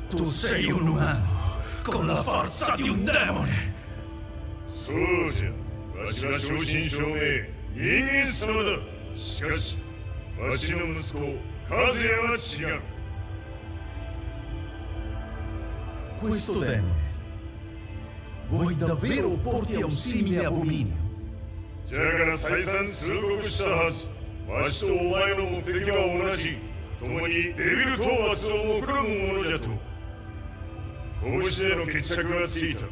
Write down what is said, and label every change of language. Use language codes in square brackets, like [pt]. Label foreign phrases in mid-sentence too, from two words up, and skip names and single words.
[it] sei un umano, con la forza di un demone. [ja] そうじゃ、わしは正真正銘人間様だ。しかしわしの息子和也は違う。 [it] Questo demone vuoi davvero opporti a un simile abominio? [ja] じゃが再三通告したはず。わしとお前の目的は同じ。共にデビル討伐を目論むものじゃと。拳での決着がついた。